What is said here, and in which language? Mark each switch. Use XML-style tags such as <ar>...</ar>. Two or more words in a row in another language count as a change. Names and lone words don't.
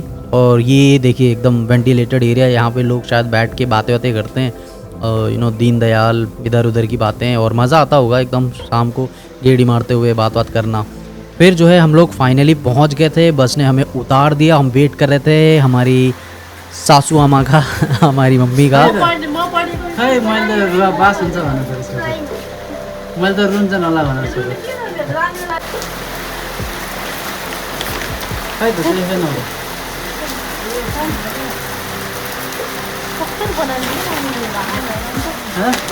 <hi>और ये देखिए एकदम</hi> <en>ventilated area,</en> <hi>यहाँ पे लोग शायद बैठ के बातें करते हैं, दीन दयाल इधर उधर की बातें। और मज़ा आता होगा एकदम शाम को गेड़ी मारते हुए बात करना। फिर जो है हम लोग फाइनली पहुँच गए थे, बस ने हमें उतार दिया। हम वेट कर रहे थे हमारी सासू आमा का, हमारी मम्मी का।</hi> <ne>खै मैले त बास हुन्छ भनेर सोचेको, मैले त रुन्छ नला भनेर सोचेको। खै त त्यही छैन हो।</ne> <hi>हाँ?</hi>